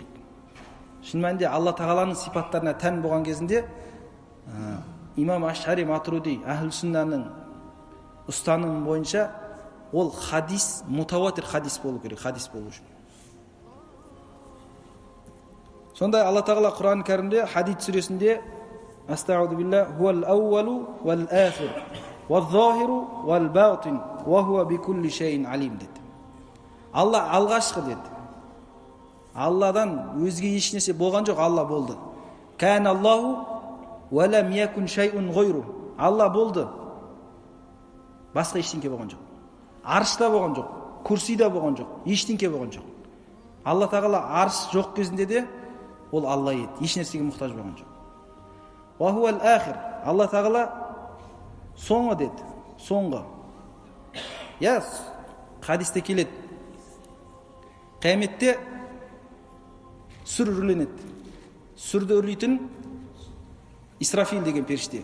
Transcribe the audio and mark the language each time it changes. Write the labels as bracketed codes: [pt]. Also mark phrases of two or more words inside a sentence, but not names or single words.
[kk] Шын мәнінде Алла Тағаланың сипаттарына тән болған кезінде имам Ашари Матуриди Ахлу Суннаның ұстанымы бойынша ол хадис, мутаватир хадис болу керек, хадис болу үшін. Сондай Алла Тағала Құран кәрімде Хадид сүресінде [ar] أعوذ بالله هو الأول والآخر والظاهر والباطن وهو بكل شيء عليم [kk] деді. Алла алғашқы деді. Алладан өзге ешнәрсе болған жоқ, Алла болды. [ar] كان الله ولم يكن شيء غيره. [kk] Алла болды. Басқа ештеңке болған жоқ. Аршта болған жоқ, курсида болған жоқ, ештеңке болған жоқ. Алла Тағала арш жоқ кезінде де ол Алла еді, ешнәрсеге мұқтаж болған жоқ. [ar] وهو الآخر. [kk] Алла Тағала соңғы деді, соңғы. Хадисте келеді. Қияметте сүр үрленеді. Сүрді үрлейтін Исрафил деген періште.